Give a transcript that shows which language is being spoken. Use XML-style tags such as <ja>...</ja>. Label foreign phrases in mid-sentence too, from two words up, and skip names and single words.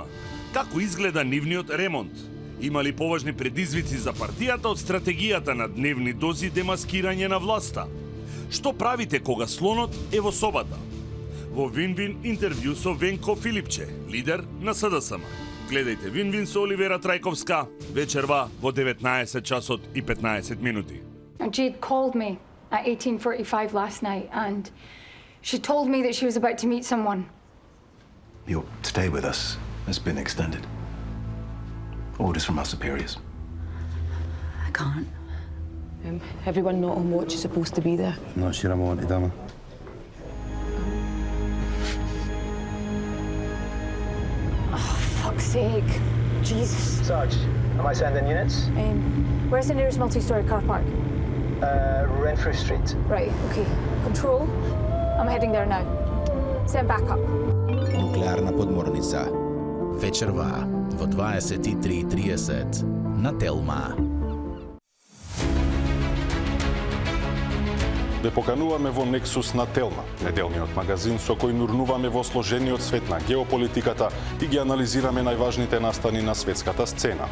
<mk>Како изгледа нивниот ремонт? Има ли поважни предизвици за партијата од стратегијата на дневни дози демаскирање на власта? Што правите кога слонот е во собата? Во Вин-Вин интервју со Венко Филипче, лидер на СДСМ. Гледајте Вин-Вин со Оливера Трајковска вечерва во 19 часот и 15 минути.</mk> <en>Jade called me at 18:45 last night and she told me that she was about to meet someone. Your stay with us has been extended. Orders from our superiors. I can't. Everyone not on watch is supposed to be there. No, Shiramo and Idama. Oh, fuck's sake. Jesus. Sarge, am I sending units? Where's the nearest multi-story car park? Renfrew Street. Right, okay. Control. I'm heading there now. Send backup.</en> <mk>Нуклеарна подморница. Вечерва во 23:30 на Телма. Ве покануваме во Nexus на Телма, неделниот магазин со кој нурнуваме во сложениот свет на геополитиката и ги анализираме најважните настани на светската сцена.</mk>